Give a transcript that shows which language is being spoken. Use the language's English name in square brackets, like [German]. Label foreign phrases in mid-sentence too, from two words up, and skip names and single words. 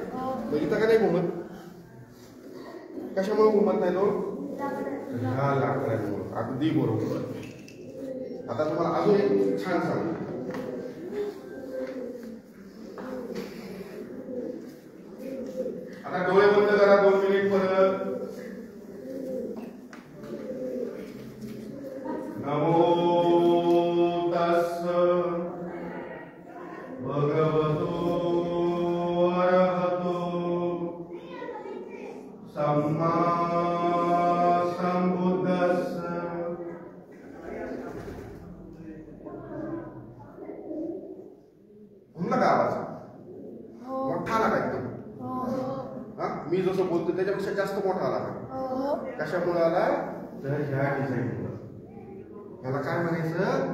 [Marathi] मग इथं का नाही घुमत? कशामुळे घुमत नाही तो? हा लाकडामुळे. अगदी बरोबर. आता तुम्हाला अजून एक छान सांगतो. आता डोळे बंद करा 2 मिनिट परत. [Pali] नमो तस्स भगवतो अरहतो सम्मा संबुद्धस्स. [Marathi] घुमला का आवाज? मोठा आला का एकदम? मी जसं बोलतो त्याच्यापेक्षा जास्त मोठा आला का? कशामुळे आला? तर ह्या डिझाईनमुळे. याला काय म्हणायचं?